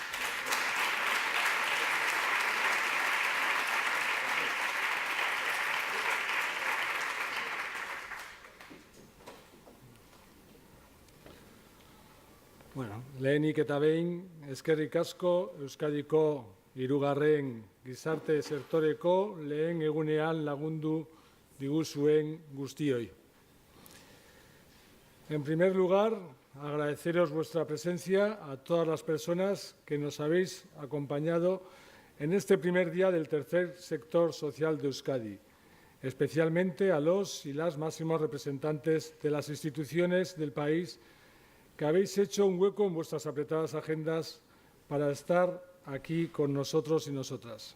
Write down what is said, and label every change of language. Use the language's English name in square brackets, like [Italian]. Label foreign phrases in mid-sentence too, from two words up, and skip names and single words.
[Basque] Lehenik eta behin, eskerrik asko Euskadiko hirugarren gizarte sektoreko lehen egunean lagundu diguzuen guztioi. [Spanish] En primer lugar, agradeceros vuestra presencia a todas las personas que nos habéis acompañado en este primer día del tercer sector social de Euskadi, especialmente a los y las máximos representantes de las instituciones del país que habéis hecho un hueco en vuestras apretadas agendas para estar aquí con nosotros y nosotras.